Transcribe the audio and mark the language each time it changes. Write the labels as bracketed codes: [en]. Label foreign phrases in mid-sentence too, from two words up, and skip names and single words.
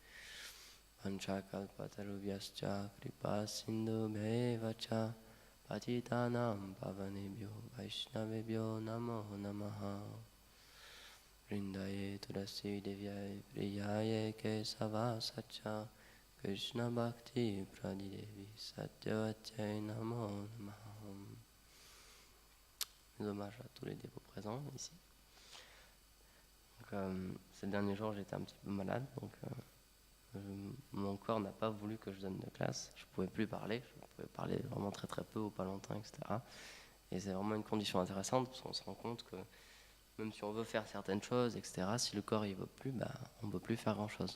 [sa] Panchakalpatarubhyascha Kripa Sindhubhyeva cha Patitanam Pavanebhyo Vaishnavebhyo Namo Namaha Vrindaye Tulasi Devyaye Priyaye Kesava Sacha Krishna Bhakti Pradidevi Satyavachay Namo Namaha. [fr] Mes hommages à tous les dévots présents ici. Donc, ces derniers jours, j'étais un petit peu malade, donc mon corps n'a pas voulu que je donne de classe. Je ne pouvais plus parler, je pouvais parler vraiment très très peu ou pas longtemps, etc. Et c'est vraiment une condition intéressante parce qu'on se rend compte que même si on veut faire certaines choses, etc., si le corps ne veut plus, on ne peut plus faire grand-chose.